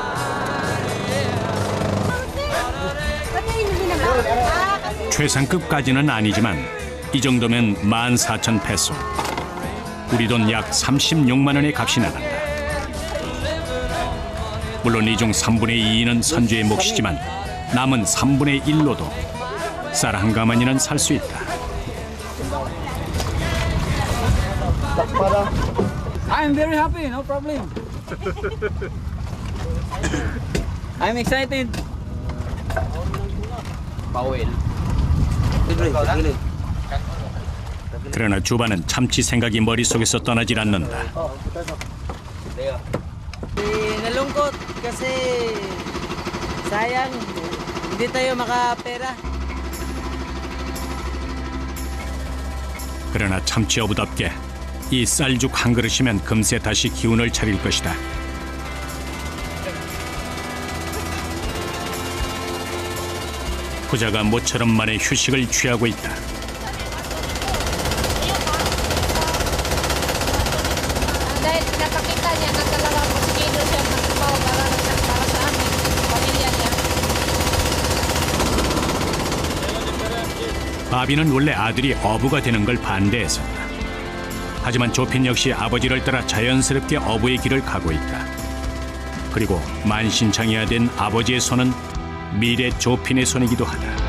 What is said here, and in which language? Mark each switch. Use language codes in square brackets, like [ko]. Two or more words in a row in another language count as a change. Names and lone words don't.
[ko] 최상급까지는 아니지만 이 정도면 14,000페소. 우리 돈 약 36만 원의 값이 나간다. 물론 이 중 3분의 2는 선주의 몫이지만 남은 3분의 1로도 쌀 한 가마니는 살 수 있다. [en] I'm very happy, no problem. I'm excited. [ko] 그러나 주반은 참치 생각이 머릿속에서 떠나질 않는다. [tl] Nalungkot kasi sayang hindi tayo makapera. [ko] 그러나 참치 어부답게 이 쌀죽 한 그릇이면 금세 다시 기운을 차릴 것이다. 부자가 모처럼 만에 휴식을 취하고 있다. [tl] Dahil pinapakita niya na talagang sigilo siya magtrabaho para sa amin, pamilya niya. [ko] 바비는 원래 아들이 어부가 되는 걸 반대했었다. 하지만 조핀 역시 아버지를 따라 자연스럽게 어부의 길을 가고 있다. 그리고 만신창이가 된 아버지의 손은 미래 조핀의 손이기도 하다.